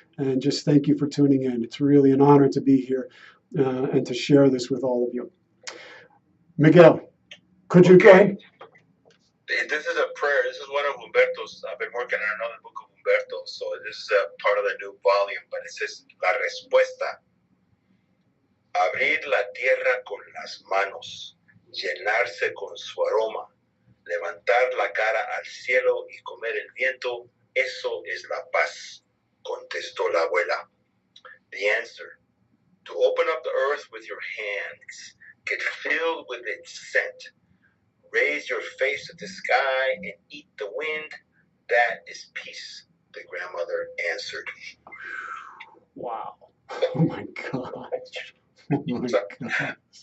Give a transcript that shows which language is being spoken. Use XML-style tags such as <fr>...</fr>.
<en>And just thank you for tuning in. It's really an honor to be here and to share this with all of you. Miguel, could you go ahead? This is a prayer. This is one of Humberto's. I've been working on another book of Humberto, so this is a part of the new volume, but it says,</en> <es>La respuesta. Abrir la tierra con las manos, llenarse con su aroma, levantar la cara al cielo y comer el viento, eso es la paz, contestó la abuela.</es> <en>The answer, to open up the earth with your hands, get filled with its scent, raise your face to the sky and eat the wind. That is peace, the grandmother answered. Wow. Oh my God. Oh my God.</en>